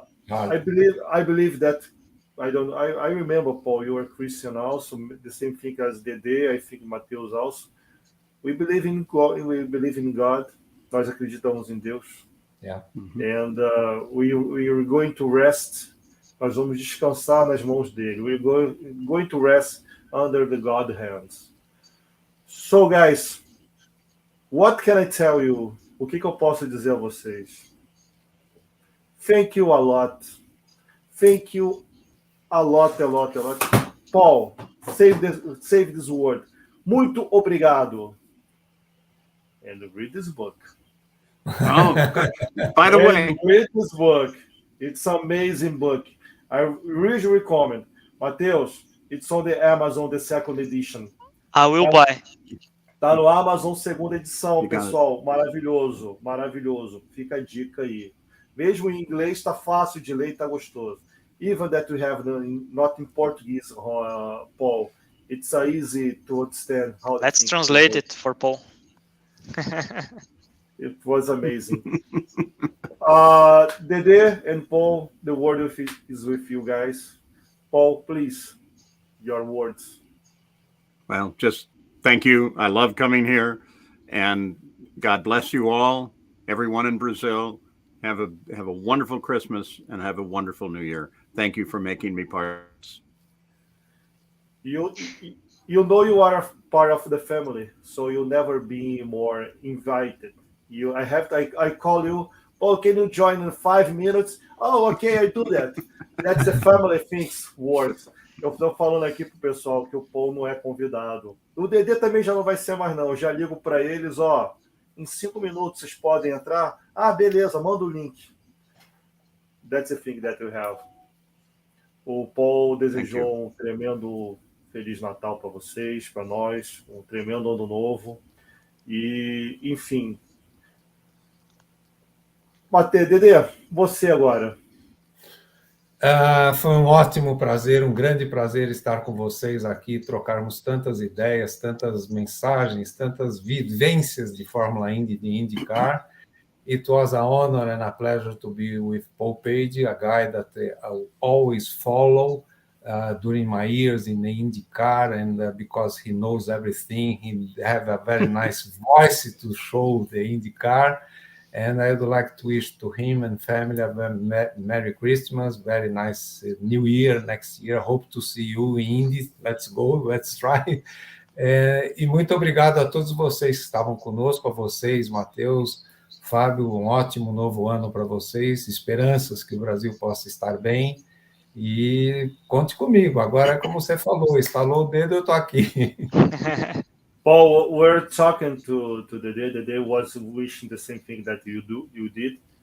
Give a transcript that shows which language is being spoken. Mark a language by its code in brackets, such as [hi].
[en] I believe that I remember, Paul, you were Christian also, the same thing as Dedê, I think Mateus also. We believe in God. [pt] Nós acreditamos em Deus. [en] Yeah. And we are going to rest. [pt] Nós vamos descansar nas mãos dele. [en] We're going to rest under the God hands. So, guys, what can I tell you? [pt] O que eu posso dizer a vocês? [en] Thank you a lot. Thank you a lot. Paul, save this word. [pt] Muito obrigado. [en] And read this book. Oh, by the way, read this book. It's an amazing book. I really recommend. Mateus, it's on the Amazon, the second edition. I will buy. [pt] Tá no Amazon, segunda edição, Obrigado. pessoal. Maravilhoso, maravilhoso. Fica a dica aí. Mesmo em inglês, está fácil de ler e está gostoso. [en] Even that we have not in Portuguese, Paul. It's easy to understand how. Let's translate it for Paul. It was amazing. Dedê and Paul, the word is with you guys. Paul, please, your words. Well, just thank you. I love coming here, and God bless you all. Everyone in Brazil, have a wonderful Christmas and have a wonderful New Year. Thank you for making me part of this. You know you are a part of the family, so you'll never be more invited. I call you. Oh, can you join in 5 minutes? Oh, okay, I do that. That's the family things works. [pt] Eu estou falando aqui pro pessoal que o Paul não é convidado. O Dedê também já não vai ser mais não. Eu já ligo para eles, ó. Em 5 minutos vocês podem entrar. Ah, beleza, manda o link. [en] That's the thing that we have. [pt] O Paul desejou um tremendo Feliz Natal para vocês, para nós, um tremendo ano novo. E, enfim. Mateus, Dedê, você agora. Foi um ótimo prazer, um grande prazer estar com vocês aqui, trocarmos tantas ideias, tantas mensagens, tantas vivências de Fórmula Indy, de IndyCar. [en] It was an honor and a pleasure to be with Paul Page, a guy that I always follow during my years in the IndyCar, and because he knows everything, he have a very nice voice to show the IndyCar. And I would like to wish to him and family a Merry Christmas, very nice New Year next year. Hope to see you in Indy. Let's go, let's try. [pt] E muito obrigado a todos vocês que estavam conosco, a vocês, Mateus, Fábio, um ótimo novo ano para vocês, esperanças que o Brasil possa estar bem. E conte comigo. Agora, como você falou, estalou o dedo, eu estou aqui. [en] Paul, we're talking to Dedê. Dedê was wishing the same thing that you did.